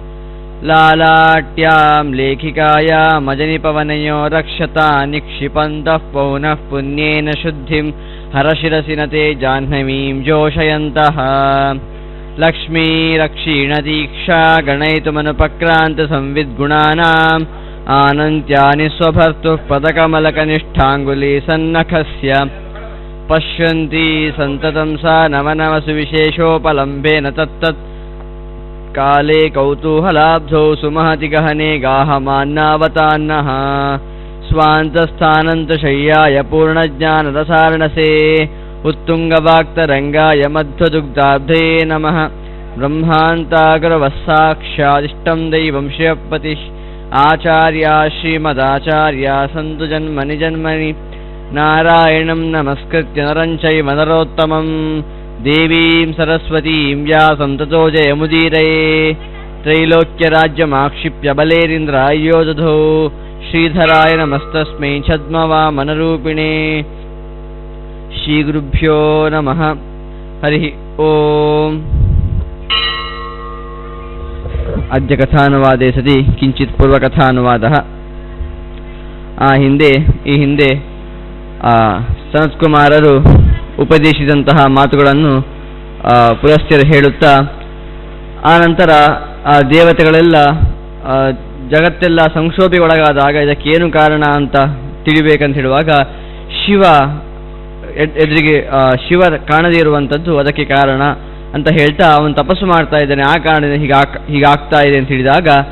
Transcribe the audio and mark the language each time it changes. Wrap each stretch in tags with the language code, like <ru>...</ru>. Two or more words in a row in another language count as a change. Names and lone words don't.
<sa>ಲಾಲಾಟ್ಯಾಂ ಲೇಖಿಕಾಯಾಂ ಅಜನಿಪವನಯೋ ರಕ್ಷತಾ ನಿಕ್ಷಿಪಂತಃ ಪೌನಃ ಪುಣ್ಯೇನ ಶುದ್ಧಿಂ ಹರಶಿರಸಿ ನತೆ ಜಾಹ್ನವೀಂ ಜೋಷಯಂತಃ ಲಕ್ಷ್ಮೀ ರಕ್ಷೀಣದೀಕ್ಷಾ ಗಣಯಿತುಮನುಪಕ್ರಾಂತ ಸಂವಿದ್ಗುಣಾನಾಂ ಆನಂತ್ಯಾನಿ ಸ್ವಭರ್ತುಃ ಪದಕಮಲಕನಿಷ್ಠಾಂಗುಲಿ ಸನ್ನಖಸ್ಯ ಪಶ್ಯಂತಿ ಸಂತತಂ ಸಾ ನವನವಸು ವಿಶೇಷೋಪಲಂಬೇನ ತತ್ತತ್ ಕಾಲೇ ಕೌತೂಹಲಾಬ್ಧೌ ಸುಮಹತಿ ಗಹನೆ ಗಾಹಮಾನ್ನಾವತಾನ್ನಃ ಸ್ವಾಂತಸ್ಥಾನಂತಶಯ್ಯಾಯ ಪೂರ್ಣಜ್ಞಾನರಸಾರಣಸೇ ಉತ್ತುಂಗವಾಕ್ತರಂಗಾಯ ಮಧ್ವದುಗ್ಧಾಬ್ಧೇ ನಮಃ ಬ್ರಹ್ಮಾಂತಾಗ್ರವಸ್ಸಾಕ್ಷಾದಿಷ್ಟಂ ದೈವಂ ಶ್ರಿಯಪತಿಃ ಆಚಾರ್ಯ ಶ್ರೀಮದಾಚಾರ್ಯ ಸಂತು ಜನ್ಮನಿ ಜನ್ಮನಿ ನಾರಾಯಣಂ ನಮಸ್ಕೃತ್ಯ ನರಂ ಚೈವ ನರೋತ್ತಮಂ ದೇವೀಂ ಸರಸ್ವತೀಂ ವ್ಯಾಸಂ ತತೋ ಜಯಮುದೀರಯೇ ತ್ರೈಲೋಕ್ಯರಾಜ್ಯಮಾಕ್ಷಿಪ್ಯ ಬಲೇರಿಂದ್ರಾಯ್ಯೋ ದಧೌ ಶ್ರೀಧರಾಯ ನಮಸ್ತಸ್ಮೈ ಛದ್ಮವಾಮನರೂಪಿಣೇ ಶ್ರೀಗುರುಭ್ಯೋ ನಮಃ ಹರಿ ಓಂ. ಅದ್ಯ ಕಥಾನುವಾದೇ ಸತಿ ಕಿಂಚಿತ್ ಪೂರ್ವಕಥಾನುವಾದಃ.</sa> <kn>ಈ ಹಿಂದೆ ಸನತ್ಕುಮಾರರು ಉಪದೇಶಿಸಿದಂತಹ ಮಾತುಗಳನ್ನು ಪುರಸ್ತ್ಯರು ಹೇಳುತ್ತಾ, ಆನಂತರ ದೇವತೆಗಳೆಲ್ಲ ಜಗತ್ತೆಲ್ಲ ಸಂಕ್ಷೋಭೆಗೆ ಒಳಗಾದಾಗ ಇದಕ್ಕೇನು ಕಾರಣ ಅಂತ ತಿಳಿಬೇಕಂತ ಹೇಳುವಾಗ ಶಿವ ಎದುರಿಗೆ ಶಿವ ಕಾಣದೇ ಇರುವಂಥದ್ದು ಅದಕ್ಕೆ ಕಾರಣ ಅಂತ ಹೇಳ್ತಾ ಅವನು ತಪಸ್ಸು ಮಾಡ್ತಾ ಇದ್ದಾನೆ, ಆ ಕಾರಣದಿಂದ ಹೀಗಾಗ್ತಾ ಇದೆ ಅಂತ ಹೇಳಿದಾಗ</kn>